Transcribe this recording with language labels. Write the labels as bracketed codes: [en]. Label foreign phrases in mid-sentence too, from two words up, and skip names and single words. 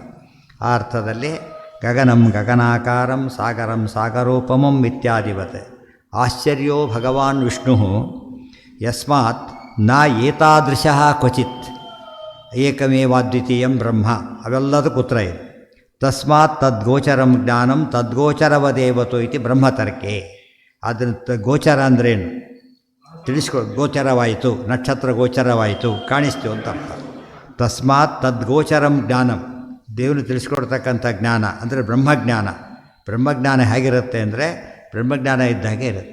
[kn] ಆ ಅರ್ಥದಲ್ಲಿ [sa] ಗಗನಂ ಗಗನಾಕಾರಂ ಸಾಗರಂ ಸಾಗರೋಪಮಂ ಇತ್ಯಾದಿವತ್. ಆಶ್ಚರ್ಯೋ ಭಗವಾನ್ ವಿಷ್ಣು ಯಸ್ಮಾತ್ ನ ಏತಾದೃಶಃ ಕ್ವಚಿತ್ ಏಕಮೇವಾದ್ವಿತೀಯಂ ಬ್ರಹ್ಮ. [kn] ಅವೆಲ್ಲದಕ್ಕೂ ಉತ್ತರ ಇದೆ. [sa] ತಸ್ಮಾತ್ ತದ್ಗೋಚರಂ ಜ್ಞಾನಂ ತದ್ಗೋಚರವದೇವತೋ ಇತಿ ಬ್ರಹ್ಮತರ್ಕೆ. [kn] ಅದನ್ನು ಗೋಚರ ಅಂದ್ರೇನು ಗೋಚರವಾಯಿತು, ನಕ್ಷತ್ರ ಗೋಚರವಾಯಿತು, ಕಾಣಿಸ್ತು ಅಂತ ಅರ್ಥ. [sa] ತಸ್ಮಾತ್ ತದ್ಗೋಚರಂ ಜ್ಞಾನಂ, [kn] ದೇವರು ತಿಳಿಸ್ಕೊಡ್ತಕ್ಕಂಥ ಜ್ಞಾನ ಅಂದರೆ ಬ್ರಹ್ಮಜ್ಞಾನ. ಬ್ರಹ್ಮಜ್ಞಾನ ಹೇಗಿರುತ್ತೆ ಅಂದರೆ ಬ್ರಹ್ಮಜ್ಞಾನ ಇದ್ದಾಗೆ ಇರುತ್ತೆ.